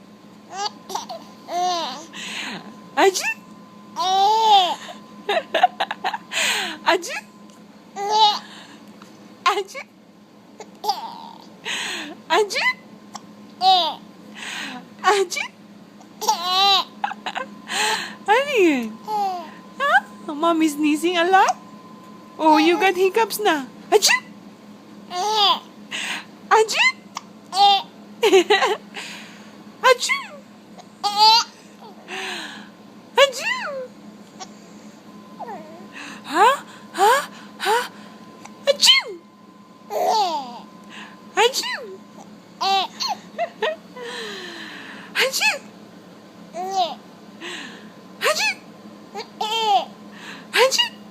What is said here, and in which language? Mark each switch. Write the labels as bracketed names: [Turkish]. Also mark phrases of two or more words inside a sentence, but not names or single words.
[Filipino] Aji. Aji. Aji. Aji. Aji. Ano yun? [English] Huh? Mommy's sneezing a lot? [Filipino] Oh, you got hiccups na. [English] Aji. Aji. Aji. Aji. Huh? Huh? Huh? Achoo! Achoo! Achoo! Achoo! Achoo!